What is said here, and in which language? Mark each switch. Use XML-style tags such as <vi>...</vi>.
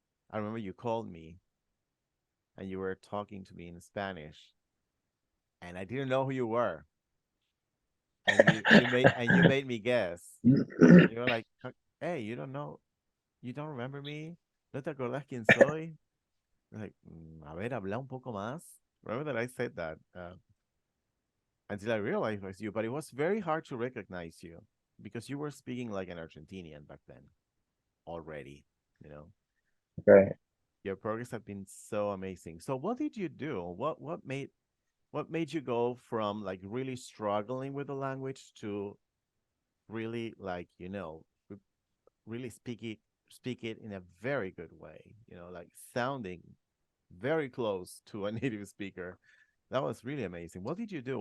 <en>I remember you called me and you were talking to me in Spanish, and I didn't know who you were. And you made me guess. You were like, Hey, you don't know, you don't remember me?</en> <es>¿No te acordás quién soy?" Like, a ver, habla un poco más."</es> <en>Remember that I said that until I realized it was you, but it was very hard to recognize you because you were speaking like an Argentinian back then already. You know, right. your progress had been so amazing. So, what did you do? What made you go from like really struggling with the language to really like really speak it in a very good way, like sounding very close to a native speaker. That was really amazing. What did you do?</en>